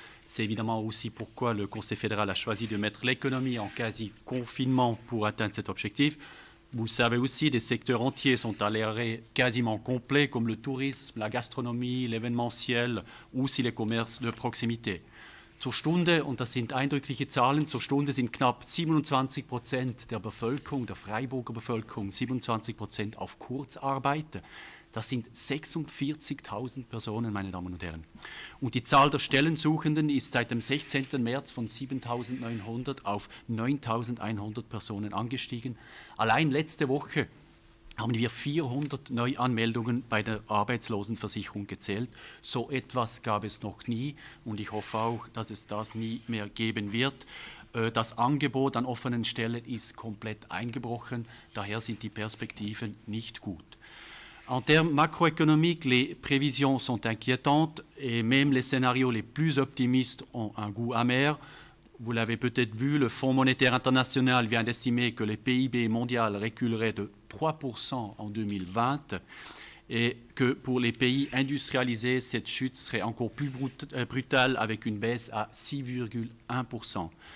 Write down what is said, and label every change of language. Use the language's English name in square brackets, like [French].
[French] C'est évidemment aussi pourquoi le Conseil fédéral a choisi de mettre l'économie en quasi-confinement pour atteindre cet objectif. Vous savez aussi, des secteurs entiers sont à l'arrêt quasiment complet, comme le tourisme, la gastronomie, l'événementiel ou aussi les commerces de proximité. [German] Zur Stunde, und das sind eindrückliche Zahlen, zur Stunde sind knapp 27% der Bevölkerung, der Freiburger Bevölkerung, 27% auf Kurzarbeit. Das sind 46.000 Personen, meine Damen und Herren. Und die Zahl der Stellensuchenden ist seit dem 16. März von 7.900 auf 9.100 Personen angestiegen. Allein letzte Woche haben wir 400 Neuanmeldungen bei der Arbeitslosenversicherung gezählt. So etwas gab es noch nie und ich hoffe auch, dass es das nie mehr geben wird. Das Angebot an offenen Stellen ist komplett eingebrochen, daher sind die Perspektiven nicht gut. [French] En termes macroéconomiques, les prévisions sont inquiétantes et même les scénarios les plus optimistes ont un goût amer. Vous l'avez peut-être vu, le Fonds monétaire international vient d'estimer que le PIB mondial reculerait de 3% en 2020 et que pour les pays industrialisés, cette chute serait encore plus brutale avec une baisse à 6,1%.